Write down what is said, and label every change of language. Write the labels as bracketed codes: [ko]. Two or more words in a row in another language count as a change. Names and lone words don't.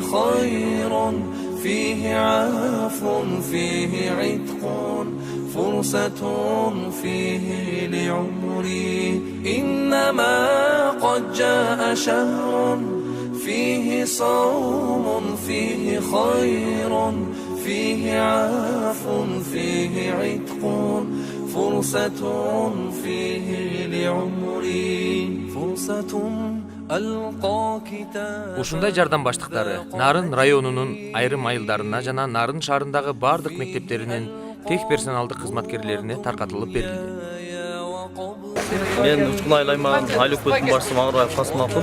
[ar] خير فيه عفو فيه عتق فرصة فيه لعمري إنما قد جاء شهر فيه صوم فيه خير فيه عفو فيه عتق فرصة فيه لعمري فرصة [ky] Ушундай жардам баштыктары Нарын районунун айрым айылдарына жана Нарын шаарындагы бардык мектептеринин тех персоналдык кызматкерлерине таркатылып берилди. Мен Учкун айыл аймагынын айыл өкмөтүнүн башчысы Маңырбаев Касымакул.